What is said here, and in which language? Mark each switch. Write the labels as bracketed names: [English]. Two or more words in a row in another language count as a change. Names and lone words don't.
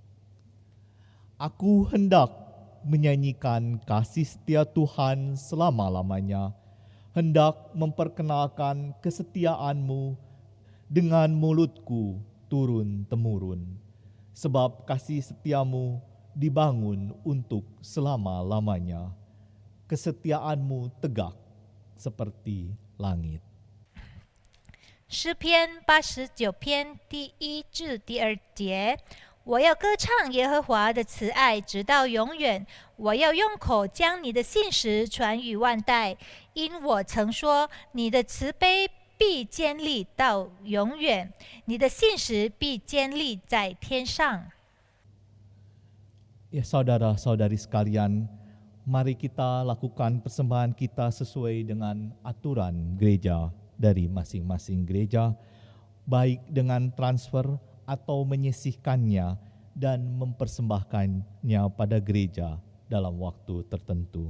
[Indonesian] Aku hendak menyanyikan kasih setia Tuhan selama-lamanya, hendak memperkenalkan kesetiaan-Mu dengan mulutku turun-temurun, sebab kasih setiamu dibangun untuk selama-lamanya. Kesetiaanmu tegak seperti langit. [Chinese] 诗篇89篇第1至第2节，我要歌唱耶和华的慈爱直到永远，我要用口将你的信实传与万代，因我曾说你的慈悲必坚立到永远，你的信实必坚立在天上。 [Indonesian] Ya saudara-saudari sekalian, mari kita lakukan persembahan kita sesuai dengan aturan gereja dari masing-masing gereja, baik dengan transfer atau menyisihkannya dan mempersembahkannya pada gereja dalam waktu tertentu.